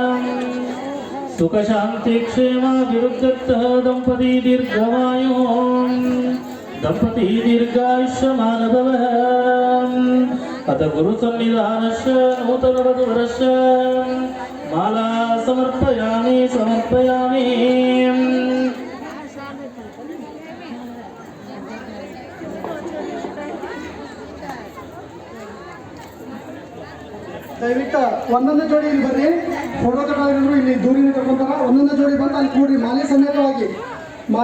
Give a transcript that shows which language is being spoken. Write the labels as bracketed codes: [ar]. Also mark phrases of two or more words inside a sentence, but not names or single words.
[sa] सुखशान्तिक्षेमाभिवृद्धः दम्पती दीर्घमायुः दंपती दीर्घायुष्यमानभवः अथ गुरुसन्निधानस्य नूतनवधूवरस्य माला समर्पयामि समर्पयामि [kn] ದಯವಿಟ್ಟು ಒಂದೊಂದು ಜೋಡಿ ಇಲ್ಲಿ ಬರ್ರಿ. ಫೋಟೋ ತಗೊಳ್ಳೋರು ಇಲ್ಲಿ ದೂರಿನ ತಗೊಂತಾರ. ಒಂದೊಂದು ಜೋಡಿ ಬಂದು ಅಲ್ಲಿ ಕೂಡ್ರಿ.